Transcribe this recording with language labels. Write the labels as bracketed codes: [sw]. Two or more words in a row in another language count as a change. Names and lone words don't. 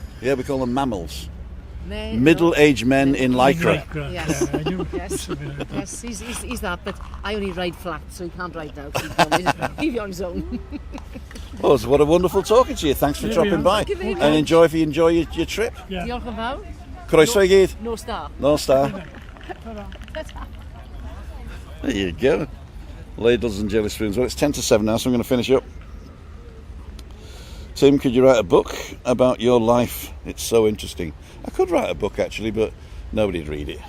[en] Yeah, we call them mammals. Men, Middle-aged men in lycra. Yes. Yeah, I do. Yes. Something like that. Yes, he's that, but I only ride flat, so he can't ride now. He's on his own. Oh, so what a wonderful talking to you. Thanks for Yeah, dropping yeah. by. Thank you very And much. enjoy your trip. Yeah. [cy] Diolch yn fawr. Croeso I gyd. [en] No star. No star. There you go. Ladles and jelly spoons. Well, it's 10 to 7 now, so I'm going to finish up. Tim, could you write a book about your life? It's so interesting. I could write a book, actually, but nobody'd read it.